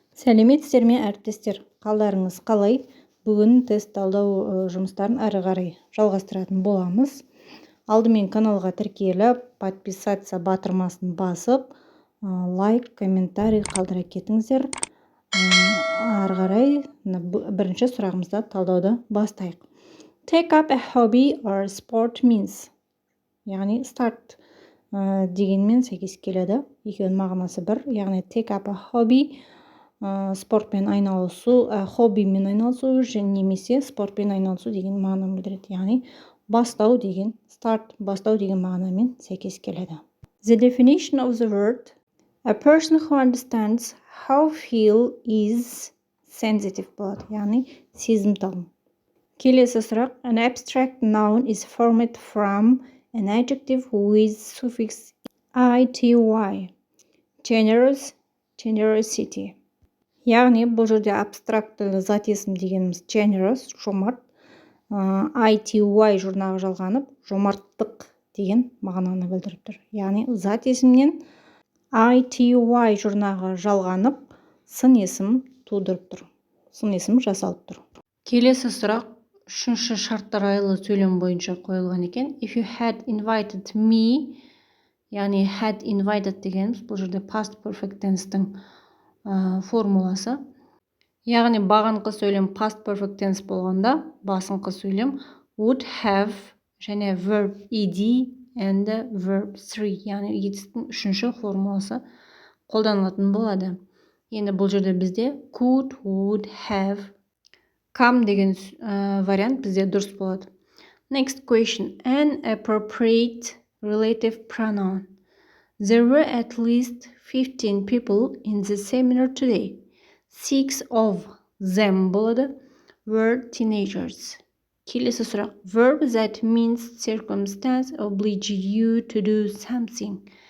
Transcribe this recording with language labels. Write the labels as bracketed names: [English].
[Kazakh] Сәлеметсіздер ме, әріптестер? Қалдарыңыз қалай? Бүгін тест талдау жұмыстарын әрі қарай жалғастыратын боламыз. Алдымен каналға тіркеліп, подписаться батырмасын басып, лайк, комментарий қалдыра кетіңіздер. Әрі қарай бірінші сұрағымызда талдауды бастайық. [English] Take up a hobby or sport means. [Kazakh] Яғни start дегенмен сәйкес келеді. Екеуінің мағынасы бір. Яғни take up a hobby спортпен айналысу, хоббимен айналысу және немесе спортпен айналысу деген мағынаны білдіреді. Яғни бастау деген, start бастау деген мағынамен сәйкес келеді. [English] The definition of the word: a person who understands how feel is sensitive [Kazakh] болады. Яғни сезімтал. Келесі сұрақ: [English] an abstract noun is formed from an adjective with suffix ity. Generous, generosity. [Kazakh] Яғни бұл жерде абстрактілі зат есім дегеніміз generous, жомарт, ity жұрнағы жалғанып, жомарттық деген мағынаны білдіріп тұр. Яғни зат есімнен ity жұрнағы жалғанып, сын есім тудырып тұр. Сын есім жасалып тұр. Келесі сұрақ үшінші шарттар айлы сөйлем бойынша қойылған екен. [English] If you had invited me, [Kazakh] яғни [English] had invited [Kazakh] дегеніміз бұл жерде [English] past perfect tense-тің формуласы. [Kazakh] Яғни бағанқы сөйлем past perfect tense болғанда, басыңқы сөйлем would have және verb ed and verb 3, яғни етістің үшінші формуласы қолданылатын болады. Енді бұл жерде бізде could, would have, come деген вариант бізде дұрыс болады. [English] Next question: an appropriate relative pronoun. There were at least 15 people in the seminar today. 6 of them болады, were teenagers. [Kazakh] Келесі сұрақ: [English] verb that means circumstance oblige you to do something.